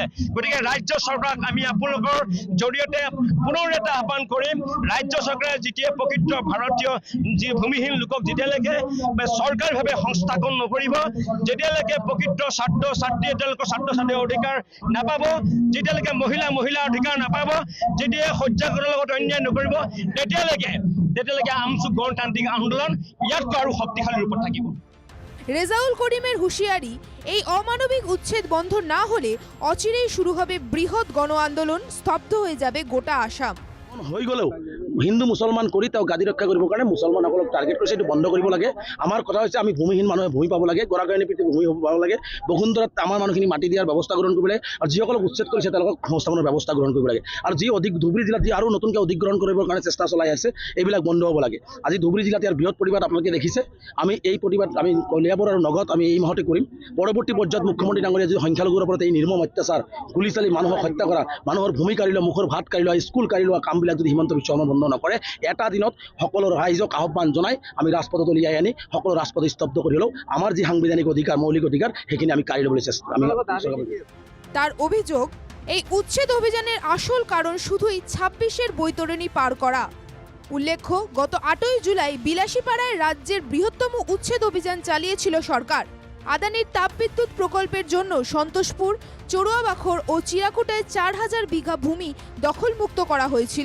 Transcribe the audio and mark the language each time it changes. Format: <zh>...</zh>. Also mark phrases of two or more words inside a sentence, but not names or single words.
<as>গতিকে ৰাজ্য চৰকাৰক আমি আপোনালোকৰ জৰিয়তে পুনৰ এটা আহ্বান কৰিম, ৰাজ্য চৰকাৰে যেতিয়া প্ৰকৃত ভাৰতীয় যি ভূমিহীন লোকক যেতিয়ালৈকে চৰকাৰীভাৱে সংস্থাপন নকৰিব, যেতিয়ালৈকে প্ৰকৃত ছাত্ৰ ছাত্ৰীয়ে তেওঁলোকৰ ছাত্ৰ ছাত্ৰীৰ অধিকাৰ নাপাব, যেতিয়ালৈকে মহিলাৰ অধিকাৰ নাপাব, যেতিয়া শয্যাগতৰ লগত অন্যায় নকৰিব, তেতিয়ালৈকে আমশু গণতান্ত্রিক আন্দোলন ইয়াতকৈ আৰু শক্তিশালী ৰূপত থাকিব।</as> <bn>রেজাউল করিমের হুঁশিয়ারি, এই অমানবিক উচ্ছেদ বন্ধ না হলে অচিরেই শুরু হবে বৃহৎ গণ আন্দোলন, স্তব্ধ হয়ে যাবে গোটা আসাম।</bn> <as>হৈ গ'লেও হিন্দু মুছলমান কৰি তেওঁ গাদী ৰক্ষা কৰিবৰ কাৰণে মুছলমানসকলক টাৰ্গেট কৰিছে। এইটো বন্ধ কৰিব লাগে। আমাৰ কথা হৈছে আমি ভূমিহীন মানুহে ভূমি পাব লাগে, গৰাকৰণী প্ৰীতি ভূমি পাব লাগে। বসুন্ধৰাত আমাৰ মানুহখিনি মাটি দিয়াৰ ব্যৱস্থা গ্ৰহণ কৰিব লাগে আৰু যিসকলক উচ্ছেদ কৰিছে তেওঁলোকক সংস্থাপনৰ ব্যৱস্থা গ্ৰহণ কৰিব লাগে। আৰু যি ধুবুৰী জিলাত যি আৰু নতুনকৈ অধিগ্ৰহণ কৰিবৰ কাৰণে চেষ্টা চলাই আছে এইবিলাক বন্ধ হ'ব লাগে। আজি ধুবুৰী জিলাত ইয়াৰ বৃহৎ প্ৰতিবাদ আপোনালোকে দেখিছে। আমি এই প্ৰতিবাদ আমি কলিয়াবৰ আৰু নগদ আমি এই মাহতে কৰিম। পৰৱৰ্তী পৰ্যায়ত মুখ্যমন্ত্ৰী ডাঙৰীয়া যদি সংখ্যালঘুৰ ওপৰত এই নিৰ্মম অত্যাচাৰ, গুলি চালি মানুহক হত্যা কৰা, মানুহৰ ভূমি কাঢ়ি লোৱা, মুখৰ ভাত কাঢ়ি লোৱা, স্কুল কাঢ়ি লোৱা কামবিলাক যদি হিমন্ত বিশ্ব শৰ্মা বন্ধ নকৰে, এটা দিনত সকলো ৰাইজক আহ্বান জনাই আমি ৰাজপথত উলিয়াই আনি সকলো ৰাজপথ স্তব্ধ কৰি হ'লেও আমাৰ যি সাংবিধানিক অধিকাৰ, মৌলিক অধিকাৰ সেইখিনি আমি কাঢ়ি ল'বলৈ চেষ্টা আমি।</as> <bn>তার অভিযোগ, এই উচ্ছেদ অভিযানের আসল কারণ শুধুই ২৬-এর বৈতরণী পার করা। উল্লেখ্য, গত ৮ই জুলাই বিলাসীপাড়ায় রাজ্যের বৃহত্তম উচ্ছেদ অভিযান চালিয়েছিল সরকার। আদানির তাপবিদ্যুৎ প্রকল্পের জন্য সন্তোষপুর, চড়ুয়াবাখর ও চিরাকুটায় ৪,০০০ বিঘা ভূমি দখলমুক্ত করা হয়েছিল।</bn>